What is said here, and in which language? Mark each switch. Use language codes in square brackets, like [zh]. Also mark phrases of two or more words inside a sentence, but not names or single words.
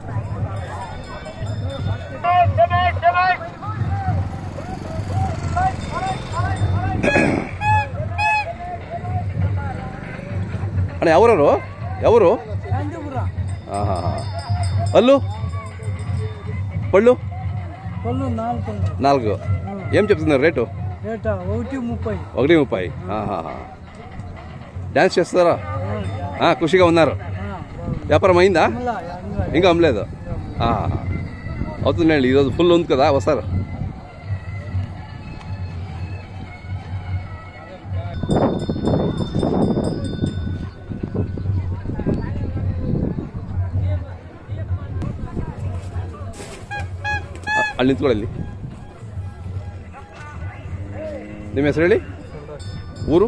[kn] ಅಣ್ಣ ಯಾವ್ರವರು? ಯಾವರು? ಹಾಂ ಹಾಂ ಹಾಂ. ಅಲ್ಲು పళ్ళు 4. [te] ఏం చెప్తున్నారు రేటు? 1.30. డ్యాన్స్ చేస్తారా? ఖుషిగా ఉన్నారు. వ్యాపారం అయిందా? ఇంకా అమ్మలేదు. అవుతుందండి, ఈరోజు ఫుల్ ఉంది కదా, వస్తారు. [kn] ಅಲ್ಲಿ ನಿಂತ್ಕೊಳ್ಳಿ. ನಿಮ್ಮ ಹೆಸರು ಹೇಳಿ, ಊರು?